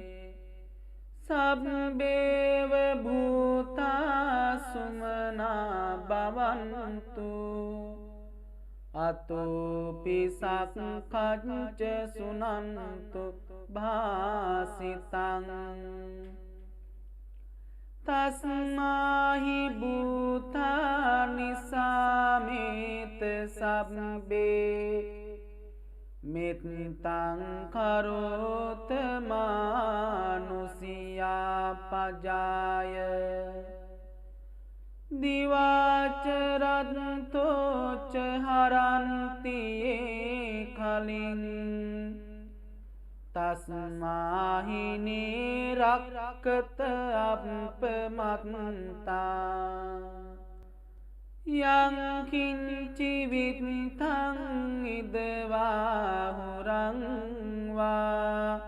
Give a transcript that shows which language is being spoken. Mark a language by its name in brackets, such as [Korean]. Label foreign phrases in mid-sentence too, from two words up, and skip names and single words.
[Pali] සබ්බේව භූතා සුමනා භවන්තු අතෝ පිසක්ඛච්ච සුනන්තු භාසිතං තස්මාහි භූතානි සාමේත සබ්බේ මෙත්තං කරෝත මානුසියා පජාය දිවාචරන්තෝච හරන්තියේ කලින් තස්මාහිනේ රක්කත අප්පමත්තා යං කිංචි විත්තං ඉදවා හුරං වා